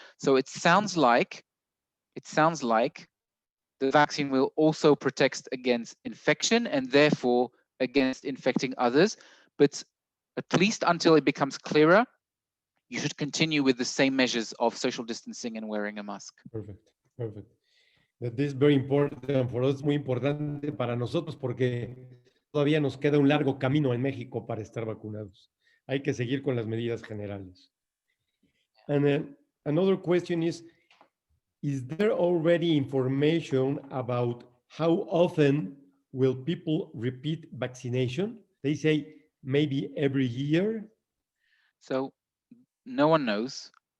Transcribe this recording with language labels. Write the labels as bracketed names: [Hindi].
[English] So it sounds like the vaccine will also protect against infection and therefore against infecting others. But at least until it becomes clearer, you should continue with the same measures of social distancing and wearing a mask. Perfect. That is very important for us, [Spanish] muy importante para nosotros porque todavía nos queda un largo camino en México para estar vacunados. Hay que seguir con las medidas generales. [English] And another question is there already information about how often will people repeat vaccination? They say maybe every year. So no one knows.